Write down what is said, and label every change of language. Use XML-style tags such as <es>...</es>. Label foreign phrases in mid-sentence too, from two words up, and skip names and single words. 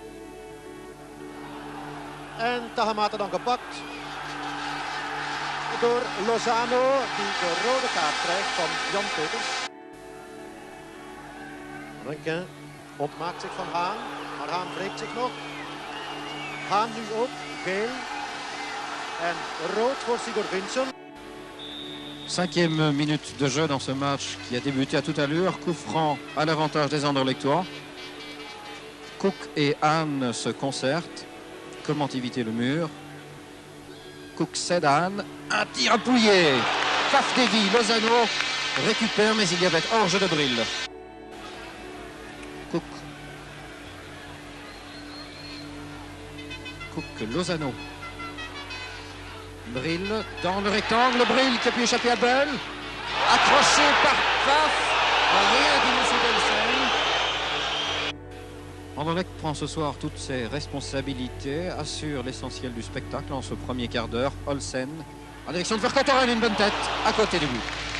<nl>En Tahamata dan gepakt door Lozano, die de rode kaart krijgt van Jan Peters. Renquin ontmaakt zich van Haan, maar Haan wreekt zich nog. Haan nu ook, geel. En rood voor Sigurd Vincent.</nl> <fr>5e minute de jeu dans ce match qui a débuté à toute allure. Coup franc à l'avantage des Anderlechtois. Cook et Hahn se concertent. Comment éviter le mur? Cook cède à Hahn. Un tir appuyé. Faf dévie. Lozano récupère, mais il y avait hors-jeu de Bril. Cook. Cook, Lozano. Bril dans le rectangle. Bril qui a pu échapper à Bell. Accroché par Faf. Rien dit M. Delsen. Anderlecht prend ce soir toutes ses responsabilités, assure l'essentiel du spectacle en ce premier quart d'heure. Olsen en direction de Verkotteren, une bonne tête à côté du but.</fr>